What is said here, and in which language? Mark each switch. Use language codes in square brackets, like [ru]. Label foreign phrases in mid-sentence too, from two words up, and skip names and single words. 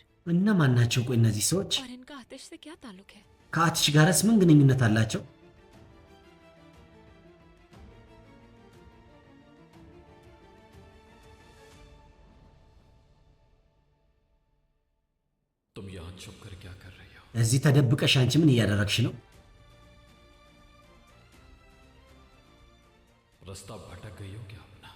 [am] እነማን ናቸው? ቆይ እነዚህ ሰዎች [hi] और इनका आतिश से क्या ताल्लुक है? [am] ከአትሽ ጋርስ ምን ግንኙነት አላቸው? [hi] तुम यहाँ छुप कर क्या कर रही हो? [am] እዚህ ተደብቀሽ አንቺ ምን እያደረግሽ ነው? [hi] रास्ता भटक गई हो क्या अपना?